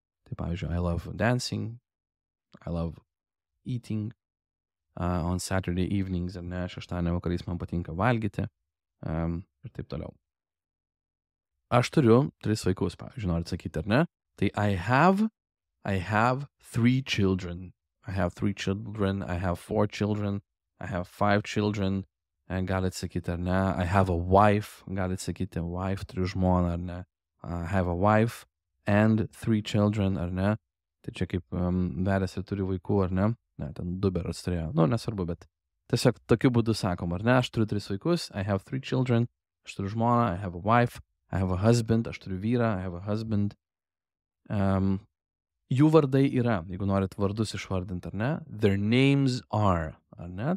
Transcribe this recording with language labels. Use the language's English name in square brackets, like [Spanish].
[Lithuanian] Tai pavyzdžiui, [English] I love dancing, I love eating on Saturday evenings, [Lithuanian] ar ne, šeštadienio vakariais man patinka valgyti ir taip toliau. Aš turiu 3 vaikus, pavyzdžiui, norit sakyti, ar ne? [English] Tai I have 3 children. I have 3 children, I have 4 children, I have 5 children, [Lithuanian] galit sakyti, ar ne? [English] I have a wife, [Lithuanian] galit sakyti [English] wife, [Lithuanian] turiu žmoną, ar ne? [English] I have a wife and 3 children, ar ne? [Lithuanian] Tai čia kaip vedęs ir turi vaikų, ar ne? Ne, ten 2 berods turėjo. Nu, nesvarbu, bet tiesiog tokiu būdu sakom, ar ne? Aš turiu 3 vaikus, [English] I have 3 children, [Lithuanian] aš turiu žmoną, [English] I have a wife, I have a husband, [Lithuanian] aš turiu vyrą, [English] I have a husband. [Lithuanian] Jų vardai yra, jeigu norit vardus išvardinti, ar ne? [English] Their names are, [Lithuanian] ar ne?